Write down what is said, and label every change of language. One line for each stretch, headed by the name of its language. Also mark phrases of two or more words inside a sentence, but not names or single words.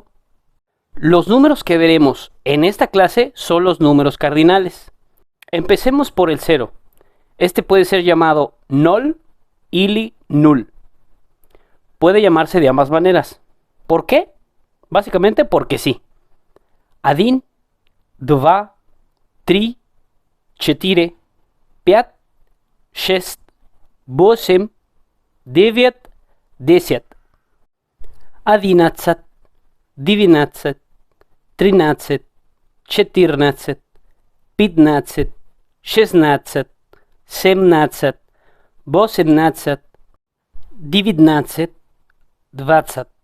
Spanish: Los números que veremos en esta clase son los números cardinales. Empecemos por el 0. Este puede ser llamado
Russian: ноль или нуль.
Spanish: Puede llamarse de ambas maneras. ¿Por qué? Básicamente porque sí.
Russian: Один, два, три, четыре, пять, шесть, восемь, девять, десять. 11, 12, 13, 14, 15, 16, 17, 18, 19, 20.